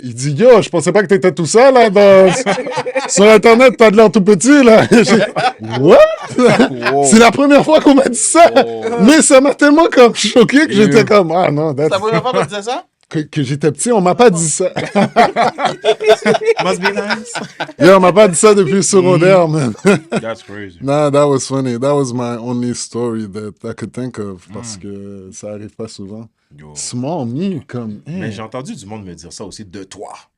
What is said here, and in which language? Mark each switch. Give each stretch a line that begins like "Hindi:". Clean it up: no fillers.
French: Il dit, yo, je pensais pas que t'étais tout seul, là, sur Internet, t'as de l'air tout petit, là.
English: What?
French: C'est la première fois qu'on m'a dit ça! Mais ça m'a tellement comme choqué que j'étais comme, ah non, c'est la première fois qu'on disait ça? que j'étais petit, on m'a pas dit ça.
English: Must be nice.
French: Yo, on m'a pas dit ça depuis le secondaire, man.
English: That's crazy. Nah, that was funny. That was my only story that I could think of
French: parce que ça arrive pas souvent.
English: Yo. Small me, comme.
French: Mais j'ai entendu du monde me dire ça aussi de toi.